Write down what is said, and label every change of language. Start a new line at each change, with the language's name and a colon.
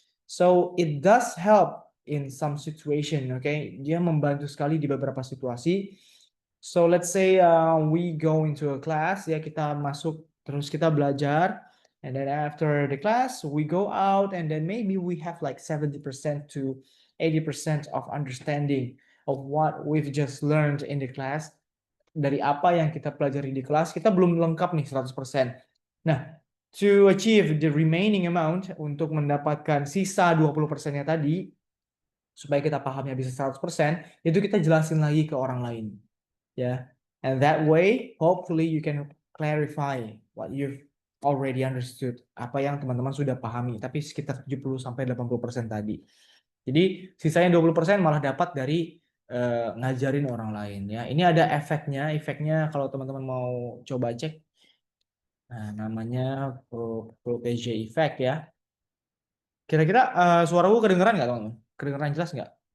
English: So it does help in some situation, okay?
Indonesian: Dia membantu sekali di beberapa situasi.
English: So let's say we go into a class,
Indonesian: ya kita masuk terus kita belajar,
English: and then after the class we go out, and then maybe we have like 70% to 80% of understanding of what we've just learned in the class.
Indonesian: Dari apa yang kita pelajari di kelas, kita belum lengkap nih 100%. Nah,
English: to achieve the remaining amount,
Indonesian: untuk mendapatkan sisa 20%-nya tadi, supaya kita pahamnya bisa 100%, itu kita jelasin lagi ke orang lain. Ya.
English: And that way, hopefully you can clarify what you've already understood.
Indonesian: Apa yang teman-teman sudah pahami, tapi sekitar 70-80% tadi. Jadi, sisanya 20% malah dapat dari ngajarin orang lain ya. Ini ada efeknya kalau teman-teman mau coba cek. Nah, namanya protege effect ya. Kira-kira suaraku kedengeran nggak, teman-teman? Kedengeran jelas nggak?